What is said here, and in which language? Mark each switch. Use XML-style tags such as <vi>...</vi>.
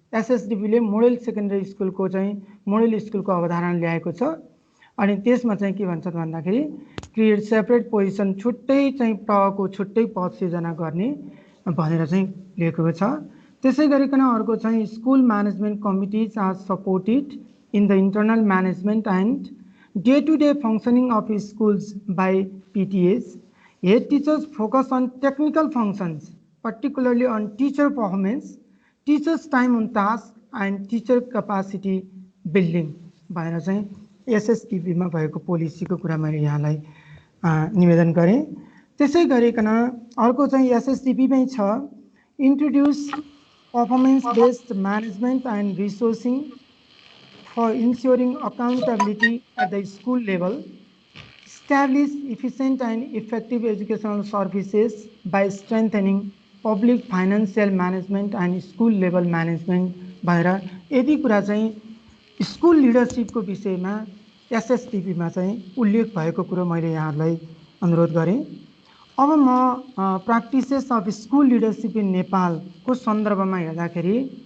<ne>SSDP ले model secondary school को चाहिँ model school को अवधारणा ल्याएको छ अनि त्यसमा चाहिँ के भन्छ भन्दाखेरि</ne> <en>create separate position</en> <ne>छुट्टै चाहिँ तहको छुट्टै पद सृजना गर्ने भनेर चाहिँ लेखेको छ त्यसै गरिकन अर्को चाहिँ</ne> <en>school management committees are supported in the internal management and day-to-day functioning of schools by PTAs. Head teachers focus on technical functions, particularly on teacher performance, teachers' time on task, and teacher capacity building.</en> <ne>भनेर चाहिँ एसएसटीपी मा भएको पोलिसीको कुरा मैले यहाँलाई निवेदन गरेँ त्यसै गरिकन अर्को चाहिँ एसएसटीपी मै छ</ne> <en>introduce performance based management and resourcing for ensuring accountability at the school level, establish efficient and effective educational services by strengthening public financial management and school level management</en> <ne>भनेर यदि कुरा चाहिँ स्कुल लिडरसिपको विषयमा एसएसटीपी मा चाहिँ उल्लेख भएको कुरो मैले यहाँलाई अनुरोध गरेँ अब म practices of school leadership in Nepal को सन्दर्भमा हेर्दाखेरि</ne>